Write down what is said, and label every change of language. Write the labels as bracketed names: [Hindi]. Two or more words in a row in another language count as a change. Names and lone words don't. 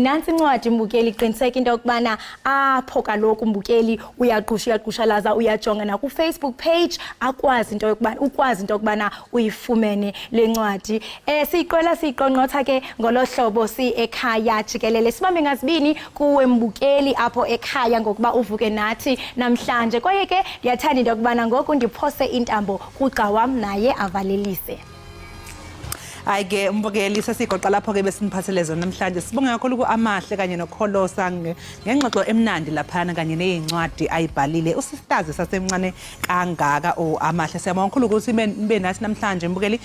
[Xhosa] Nansi incwadi imbukeli iqiniseka into yokubana apho kaloku umbukeli uyaqhushalaza uyajonga na ku Facebook page ukwazi into yokubana uyifumene le ncwadi. [Zulu] Siyiqonqotha ke ngolohlobo si-Ekhaya Jikelele. [Xhosa] Sibambe ngazibini kuwe mbukeli apho ekhaya ngokuba uvuke nathi namhlanje. Kwaye ke ndiyathanda into yokubana ngoku ndiphose intambo kugqa wam naye avalelise. [Zulu] Ayike mbukeli sesigoqa lapho ke besiniphathele zona namhlanje. Sibonga kakhulu kuAmahle kanye noKholosa ngengxoxo emnandi laphana kanye nezincwadi ayibhalile. Usistazi sasemncane kangaka Amahle. Siyabonga kakhulu ukuthi nibe nathi namhlanje mbukeli.